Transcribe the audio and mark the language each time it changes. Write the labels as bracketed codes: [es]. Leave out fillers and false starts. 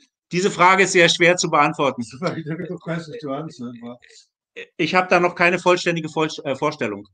[de] Diese Frage ist sehr schwer zu beantworten. [en] It's a very difficult question to answer, but [de] Ich habe da noch keine vollständige Vorstellung.